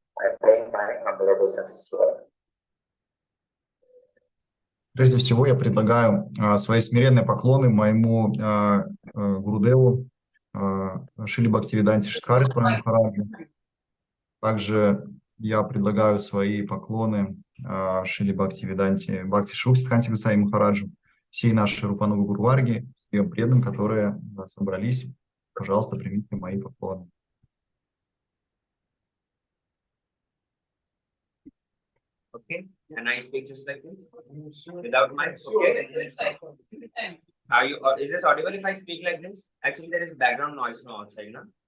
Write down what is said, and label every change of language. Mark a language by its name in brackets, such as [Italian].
[English] I pay my humble obeisances to all. [Russian] Прежде всего, я предлагаю свои смиренные поклоны моему Гурудеву Шриле Бхактивиданте Шидхари Свами Махараджу. Также я предлагаю свои поклоны Шриле Бхактивиданте Бхакти Шруп Сиддханте Госвами Махараджу, всей нашей Рупанугу Гурварги, всем преданным, которые собрались. Пожалуйста, примите мои поклоны. [English] Okay, and I speak just like this, without mic. Okay, are you? Is this audible if I speak like this? Actually, there is background noise from outside, no?